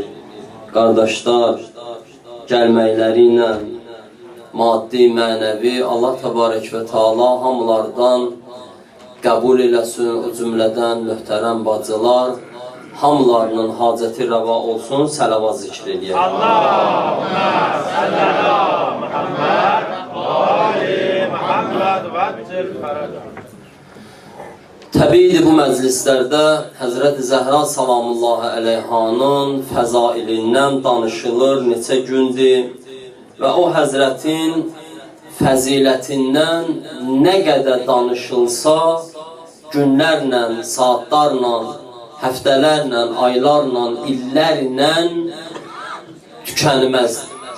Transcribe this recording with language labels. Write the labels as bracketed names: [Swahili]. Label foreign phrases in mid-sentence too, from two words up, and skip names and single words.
[Azerbaijani] Qardaşlar gəlməkləri ilə maddi, mənəvi Allah Təbarək və Teala hamılardan qəbul eləsin, o cümlədən möhtərəm bacılar, hamılarının hacəti rəva olsun, salavat zikr eləyək. [Arabic] اللهم صل على محمد وآل محمد وعجل فرجهم. [Azerbaijani] Təbiidir bu məclislərdə Həzrəti Zəhra [Arabic] سلام الله عليها [Azerbaijani] fəzailindən danışılır neçə gündür və o Həzrətin fəzilətindən nə qədər danışılsa günlərlə, saatlarla, həftələrlə, aylarla, illərlə tükənməzdir.